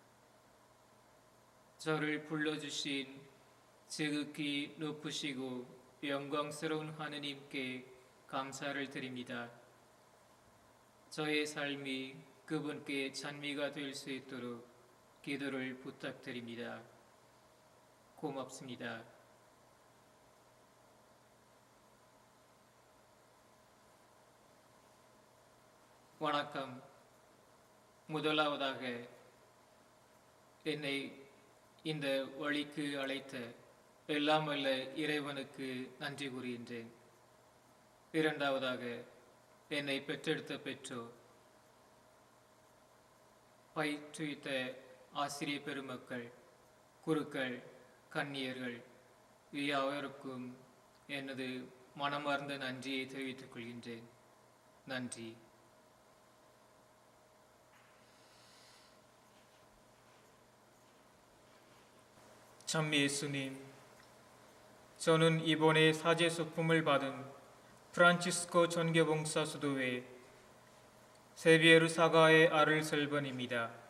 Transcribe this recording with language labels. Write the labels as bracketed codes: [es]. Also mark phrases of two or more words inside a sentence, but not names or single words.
[ko] 저를 불러주신 지극히 높으시고 영광스러운 하느님께 감사를 드립니다. 저의 삶이 그분께 찬미가 될 수 있도록 기도를 부탁드립니다. 고맙습니다. [ta] வணக்கம். முதலாவதாக என்னை இந்த வழிக்கு அழைத்த எல்லாம் வல்ல இறைவனுக்கு நன்றி கூறுகின்றேன். இரண்டாவதாக என்னை பெற்றெடுத்த பெற்றோர், பயிற்றுவித்த ஆசிரிய பெருமக்கள், குருக்கள், கன்னியர்கள் யாவருக்கும் எனது மனமார்ந்த நன்றியை தெரிவித்துக் கொள்கின்றேன். நன்றி. [ko] 참 예수님, 저는 이번에 사제 소품을 받은 프란치스코 전교봉사 수도회 세비에르 사가의 아를 설번입니다.